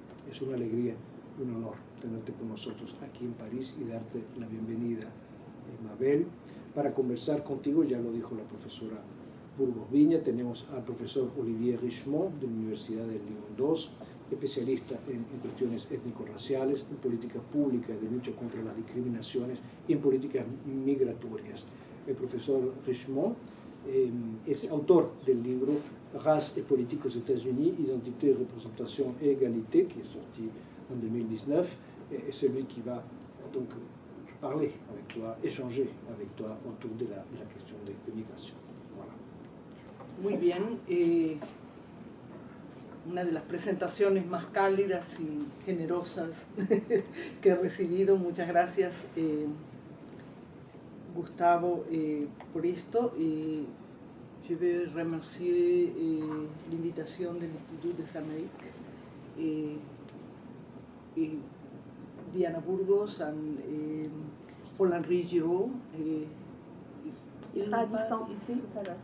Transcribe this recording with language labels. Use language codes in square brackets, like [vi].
[es] Es una alegría y un honor tenerte con nosotros aquí en París y darte la bienvenida, Mabel, para conversar contigo. Ya lo dijo la profesora Burgos Viña, tenemos al profesor Olivier Richemont de la Universidad de Lyon 2, especialista en cuestiones étnico-raciales, en políticas públicas de lucha contra las discriminaciones y en políticas migratorias. El profesor Richemont es autor del libro [fr] Race et politique aux États-Unis, identité, représentation et égalité, qui est sorti en 2019, et c'est lui qui va donc parler avec toi, échanger avec toi autour de la question de migration. Voilà. [es] Muy bien, una de las presentaciones más cálidas y generosas que he recibido. Muchas gracias, Gustavo, por esto. [fr] Je veux remercier l'invitation de l'Institut des Amériques et Diana Burgos et Paul-Henri Giraud. Il sera à distance ici tout à l'heure.